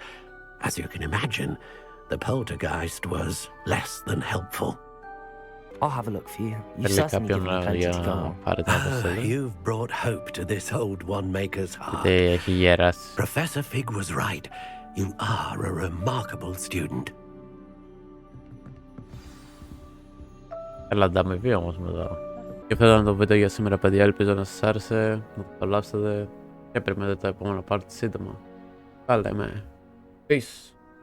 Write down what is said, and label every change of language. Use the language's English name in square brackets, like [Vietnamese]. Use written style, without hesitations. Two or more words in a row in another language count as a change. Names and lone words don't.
[English] As you can imagine, the poltergeist was less than helpful. I'll have a look for you. You've certainly given me plenty to go on. You've brought hope to this old one-maker's heart. Professor Fig was right. You are a remarkable student. [Greek] Έλα τα με πει όμως μετά. Και αυτό ήταν το βίντεο για σήμερα παιδιά, ελπίζω να σας άρεσε, να το απολαύσετε και περιμένετε το επόμενο part σύντομα. Τα λέμε. Peace.